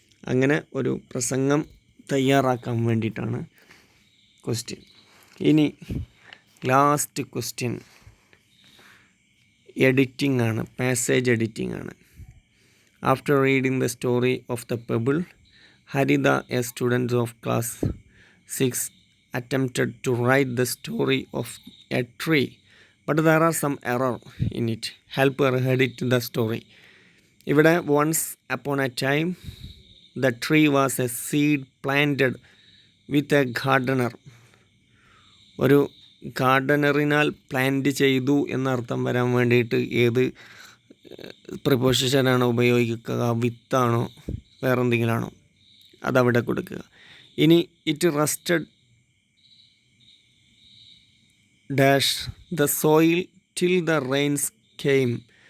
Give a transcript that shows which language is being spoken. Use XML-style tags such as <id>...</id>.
<ml>അങ്ങനെ ഒരു പ്രസംഗം തയ്യാറാക്കാൻ വേണ്ടിയിട്ടാണ് ക്വസ്റ്റ്യൻ. ഇനി ലാസ്റ്റ് ക്വസ്റ്റ്യൻ എഡിറ്റിംഗ് ആണ്, പാസേജ് എഡിറ്റിംഗ് ആണ്.</ml> <en>After reading the story of the pebble, Haritha, a student of class 6, attempted to write the story of a tree, but there are some error in it. Help her edit the story. ഇവിടെ once upon a time the tree was a seed planted with a gardener.</en> <ml>ഒരു ഗാർഡനറിനാൽ plant ചെയ്തു എന്നർത്ഥം വരാൻ വേണ്ടിയിട്ട് ഏത് പ്രിപ്പോസിഷനാണോ ഉപയോഗിക്കുക? വിത്താണോ വേറെന്തെങ്കിലും ആണോ? അതവിടെ കൊടുക്കുക.</ml> <en>ഇനി it rested dash the soil till the rains came.</en>